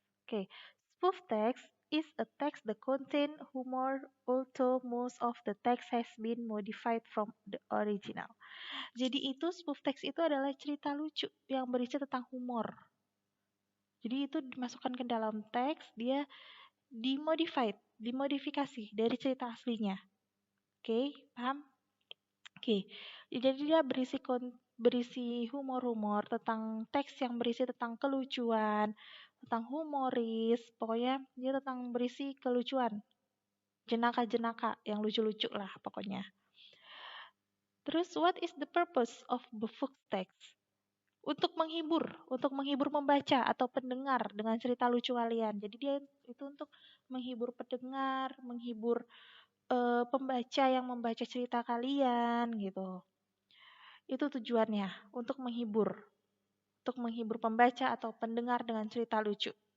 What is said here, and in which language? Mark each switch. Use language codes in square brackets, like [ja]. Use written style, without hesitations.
[en] Oke, spoof text is a text that contain humor, although most of the text has been modified from the original. [id] Jadi itu spoof text itu adalah cerita lucu yang berisi tentang humor. Jadi itu dimasukkan ke dalam teks, dia dimodifikasi dari cerita aslinya. Oke, paham? Oke, jadi dia berisi humor-humor tentang teks yang berisi tentang kelucuan, tentang humoris, pokoknya dia tentang berisi kelucuan, jenaka-jenaka yang lucu-lucu lah pokoknya. [en] Terus, what is the purpose of spoof text? [id] Untuk menghibur membaca atau pendengar dengan cerita lucu kalian. Jadi dia itu untuk menghibur pendengar, menghibur pembaca yang membaca cerita kalian gitu. Itu tujuannya, untuk menghibur pembaca atau pendengar dengan cerita lucu.